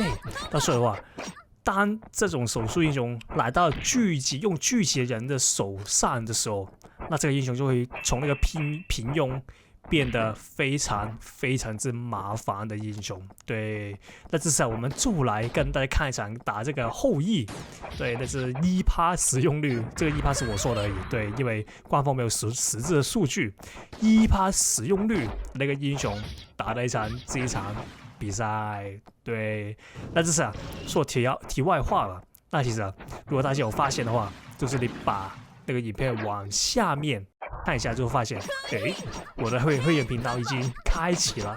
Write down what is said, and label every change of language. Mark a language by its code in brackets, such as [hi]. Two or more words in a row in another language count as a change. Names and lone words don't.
[zh] 那所以的話，當這種手速英雄來到用聚集人的手上的時候，那這個英雄就會從那個平庸變得非常之麻煩的英雄。对，那这次我們就來跟大家看一場打這個後羿。對，那是1%使用率，這個1%是我說的而已。對，因為官方沒有實質的數據，1%使用率那個英雄打了這一場比賽。對，那這是說題外話了。那其實如果大家有發現的話，就是你把那個影片往下面看一下，就會發現，我的會員頻道已經開啟了。